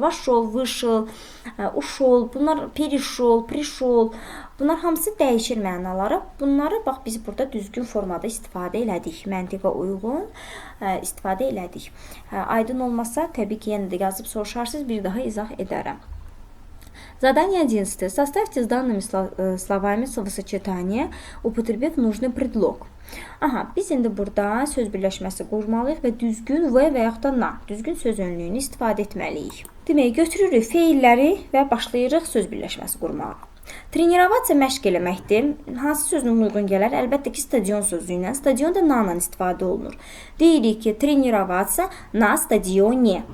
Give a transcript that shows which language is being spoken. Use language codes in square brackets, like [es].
[ru] Vaşol, vışıl, uşol, bunlar perişol, prişol. [az] Bunlar hamısı dəyişir mənaları. Bunları bax biz burada düzgün formada istifadə elədik. Məntiqə uyğun istifadə elədik. Aydın olmasa, təbii ki, yenə də yazıb soruşarsınız, bir daha izah edərəm. [ru] Задание 11. Составьте с данными словами словосочетание, употребив нужный предлог. [az] Aha, biz indi burada söz birləşməsi qurmalıyıq və düzgün və yaxud da na, düzgün söz önlüyünü istifadə etməliyik. Demək, götürürük feilləri və başlayırıq söz birləşməsi qurmağa. Trenirovasiya məşq eləməkdir. Hansı sözün uyğun gələr? Əlbəttə ki, stadion sözü ilə. Stadion da na ilə istifadə olunur. Deyirik ki, [ru] trenirovasiya na stadionie.